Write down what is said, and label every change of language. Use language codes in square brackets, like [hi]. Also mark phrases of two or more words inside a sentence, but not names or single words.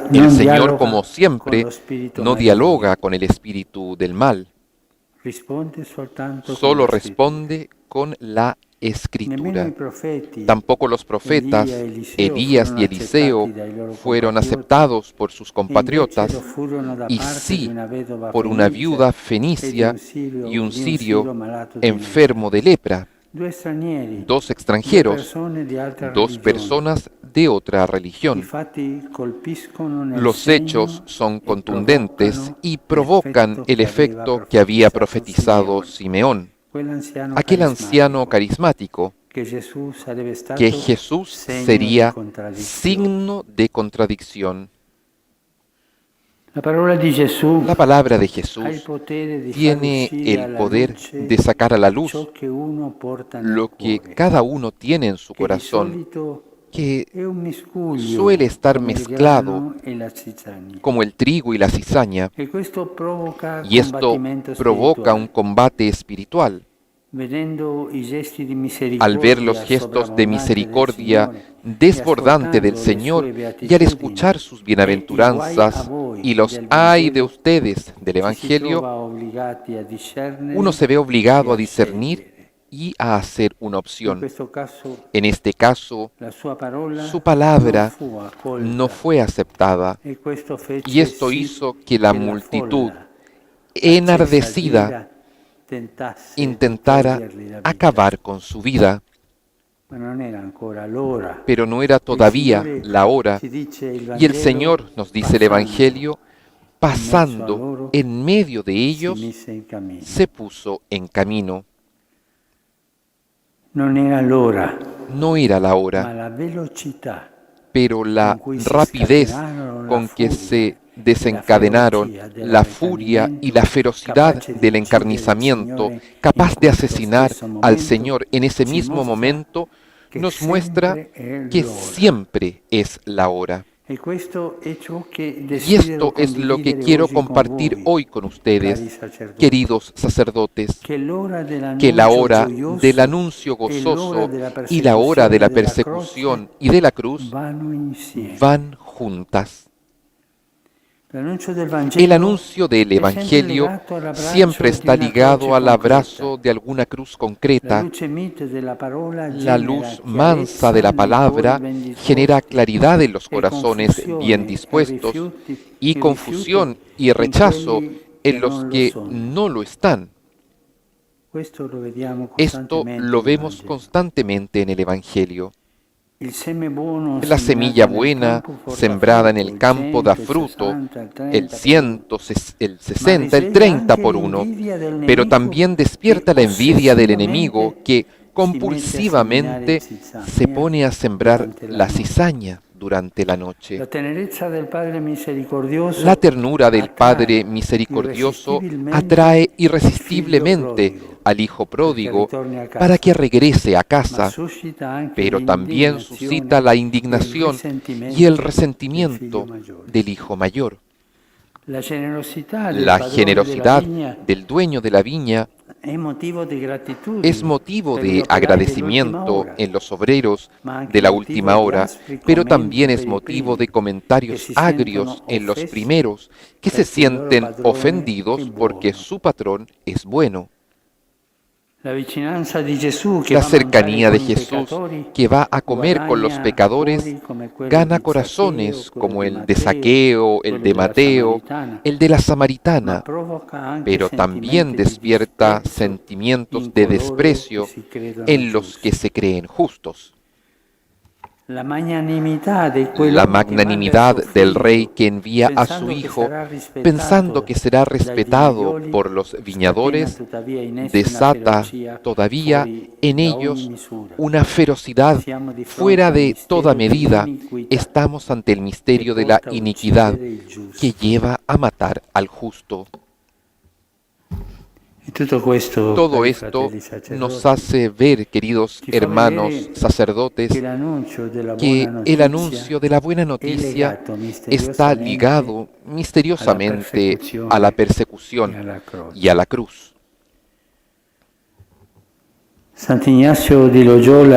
[es] El [it] non [es] Señor, dialoga como con siempre, [it] lo spirito no maligno. [es] dialoga con el espíritu del mal, [it] Risponde soltanto con solo la scrittura. [es] responde con la [it] Nemmeno i [es] escritura. [it] profeti, [es] Tampoco los [it] Elia [es] profetas, [it] e Eliseo, [es] Elías [it] furono [es] y Eliseo, [it] accettati dai loro [es] fueron [it] compatrioti [es] aceptados por sus [it] e invece lo [es] compatriotas, [it] furono da [es] y [it] parte di [es] sí [it] una vedova [es] por una [it] fenicia [es] viuda [it] e di [es] fenicia y un [it] di un sirio siro malato di lepre. [es] enfermo de lepra, [it] Due stranieri, [es] dos [it] due [es] extranjeros, [it] persone di altra [es] dos [it] religione. [es] personas de otra [it] I [es] religión. [it] fatti colpiscono nel [es] Los hechos [it] segno [es] son [it] e [es] contundentes [it] provocano [es] y provocan [it] l'effetto [es] el [it] che aveva [es] efecto que había [it] profetizzato [es] profetizado [it] Simeone, [es] Simeón, [it] quell'anziano [es] aquel anciano [it] carismatico, [es] carismático, [it] che Gesù sarebbe [es] que [it] stato [es] Jesús [it] segno di [es] sería [it] contraddizione. [es] signo de contradicción. [it] La parola di Gesù [es] La palabra de [it] ha il [es] Jesús [it] potere di far [es] tiene [it] uscire [es] el [it] alla [es] poder [it] luce [es] de sacar a la [it] ciò [es] luz [it] che uno porta nel [es] lo que [it] cuore, [es] cada uno tiene en su [it] che di [es] corazón, [it] solito [es] que [it] è un [es] suele [it] miscuglio [es] estar [it] come il [es] mezclado [it] grano e la zizzania. [es] como el trigo y la cizaña, [it] E questo provoca [es] y esto [it] combattimento [es] provoca un [it] spirituale. [es] combate espiritual. [it] Vedendo i gesti di [es] Al ver los [it] misericordia [es] gestos de [it] sovrabbondanti del [es] misericordia [it] Signore e [es] desbordante del [it] ascoltando le [es] Señor, [it] sue [es] y al [it] beatitudini [es] escuchar sus [it] e i guai a [es] bienaventuranzas y [it] voi [es] los [it] del [es] ay de [it] Vangelo, [es] ustedes del [it] ci si [es] Evangelio, [it] trova obbligati a [es] uno [it] discernere [es] se ve [it] e [es] obligado a [it] a [es] discernir [it] scegliere. [es] y a hacer una [it] In [es] opción. [it] questo caso [es] En este caso, [it] la sua parola [es] su palabra [it] non fu accolta [es] no fue aceptada [it] e questo [es] y [it] fece [es] esto [it] sì [es] hizo que la [it] che la [es] multitud, [it] folla, accesa [es] enardecida, [it] d'ira, tentasse di [es] intentara [it] togliergli la vita. [es] acabar con su vida. [it] Ma non era ancora l'ora. [es] Pero no era [it] Il [es] todavía [it] Signore, [es] la hora. [it] ci dice il [es] Y el [it] Vangelo, [es] Señor, nos dice el [it] passando [es] Evangelio, [it] in mezzo a [es] pasando [it] loro, [es] en medio de [it] si [es] ellos, [it] mise in cammino. [es] se puso en camino. [it] Non era l'ora, [es] No era la [it] ma [es] hora, [it] la velocità [es] pero la [it] con cui si [es] rapidez [it] scatenarono la [es] con que [it] furia [es] se [it] e la [es] desencadenaron [it] ferocia [es] la furia y la ferocidad [it] capace di [es] del [it] uccidere il [es] encarnizamiento, [it] Signore [es] capaz [it] in [es] de [it] quello [es] asesinar [it] stesso [es] al [it] momento, [es] Señor en ese [it] ci [es] mismo [it] mostra [es] momento, [it] che [es] nos muestra [it] sempre è [es] que [it] l'ora. [es] siempre es la hora. [it] E questo è ciò che [es] Y [it] desidero [es] esto es lo que [it] condividere [es] quiero [it] oggi con [es] compartir [it] voi, [es] hoy con [it] cari [es] ustedes, [it] sacerdoti, [es] queridos sacerdotes, [it] che l'ora [es] que la [it] dell'annuncio [es] hora del [it] gioioso [es] anuncio [it] e l'ora [es] gozoso [it] della [es] y la hora de [it] persecuzione [es] la [it] della [es] persecución [it] croce [es] y de la cruz [it] vanno insieme. [es] van juntas. [it] L'annuncio del [es] El [it] Vangelo [es] anuncio del [it] è sempre [es] Evangelio [it] legato all'abbraccio [es] siempre [it] di [es] está [it] una [es] ligado [it] croce [es] al [it] concreta. [es] abrazo de alguna cruz [it] La [es] concreta. [it] luce mite della parola [es] La [it] genera [es] luz mansa de [it] chiarezza [es] la [it] nei cuori [es] palabra [it] ben disposti [es] genera claridad en los [it] e [es] corazones bien [it] confusione [es] dispuestos [it] e [es] y [it] rifiuto [es] confusión y [it] in [es] rechazo [it] quelli [es] en [it] che [es] los [it] non lo [es] que [it] sono. [es] no lo están. [it] Questo lo vediamo [es] Esto [it] costantemente [es] lo [it] nel [es] vemos [it] Vangelo. [es] constantemente en el Evangelio. [it] Il seme buono [es] La semilla [it] seminato nel [es] buena [it] campo porta [es] sembrada en [it] frutto, [es] el [it] il [es] campo da [it] 100, il [es] fruto, [it] 60, il 30 [es] el [it] per [es] 100, [it] uno. [es] el [it] Ma [es] 60, el [it] risveglia [es] 30 [it] anche [es] por uno, [it] l'invidia del [es] pero [it] nemico [es] también [it] che [es] despierta la envidia del enemigo [it] ossessivamente [es] que [it] si mette a seminare [es] compulsivamente se [it] zizzania [es] pone a sembrar [it] durante la [es] la [it] notte. [es] cizaña durante la [it] La [es] noche. [it] tenerezza del Padre misericordioso [es] La ternura del Padre [it] attrae [es] misericordioso [it] irresistibilmente [es] atrae [it] il figlio [es] irresistiblemente [it] prodigo [es] al Hijo [it] perché [es] pródigo [it] ritorni a [es] para [it] casa, [es] que regrese a [it] ma [es] casa, [it] suscita anche [es] pero también suscita [it] l'indignazione [es] la [it] e il [es] indignación y [it] risentimento [es] el [it] del figlio [es] resentimiento [it] maggiore. [es] del hijo mayor. [it] La generosità del [es] La [it] padrone della [es] generosidad [it] vigna [es] del dueño de la viña [it] è motivo di gratitudine [es] es motivo [it] per gli [es] de [it] operai dell'ultima [es] agradecimiento [it] ora, [es] en los obreros [it] ma anche [es] de la [it] motivo [es] última [it] di [es] hora, [it] aspri [es] pero [it] commenti [es] también es [it] per i [es] motivo [it] primi [es] de comentarios [it] che si [es] agrios [it] sentono [es] en los [it] offesi [es] primeros que se [it] perché il loro [es] sienten [it] padrone è [es] ofendidos porque [it] buono. [es] su patrón es bueno. [it] La vicinanza di Gesù che [es] La [it] va a mangiare [es] cercanía de [it] con i [es] Jesús [it] peccatori [es] que va a comer con los [it] guadagna [es] pecadores [it] cuori come quello [es] gana [it] di [es] corazones [it] Zaccheo, quello [es] como [it] di [es] el de [it] Matteo, [es] Saqueo, el [it] quello [es] de [it] della [es] Mateo, [it] Samaritana, [es] el de la [it] ma [es] Samaritana, [it] provoca anche [es] pero también [it] sentimenti di [es] despierta [it] disprezzo [es] sentimientos [it] in [es] de [it] coloro che [es] desprecio [it] si credono [es] en los que [it] giusti. [es] se creen justos. [it] La magnanimità di [es] La [it] quell'uomo che manda il [es] magnanimidad [it] suo [es] del rey [it] figlio [es] que envía a su [it] pensando che [es] hijo, [it] sarà [es] pensando [it] rispettato [es] que será [it] dai [es] respetado [it] vignaioli, [es] por los [it] scatena [es] viñadores, [it] tuttavia in essi una [es] desata [it] ferocia [es] todavía [it] fuori [es] en [it] da ogni [es] ellos [it] misura. [es] una ferocidad [it] Siamo di fronte [es] fuera [it] al [es] de toda [it] mistero di [es] medida. [it] iniquità [es] Estamos ante el [it] che [es] misterio de la [it] porta a [es] iniquidad [it] uccidere il [es] que [it] giusto. [es] lleva a matar al justo. [it] E tutto questo, [es] Todo [it] cari [es] esto [it] fratelli [es] nos [it] sacerdoti, [es] hace ver, queridos [it] ci fa [es] hermanos [it] vedere [es] sacerdotes, [it] che l'annuncio della [es] que [it] buona [es] el [it] notizia [es] anuncio de la buena [it] è [es] noticia [it] legato [es] está [it] misteriosamente [es] ligado [it] alla [es] misteriosamente a la [it] persecuzione e [es] persecución [it] alla croce. [es] y a la cruz. [it] Sant'Ignazio di Loyola,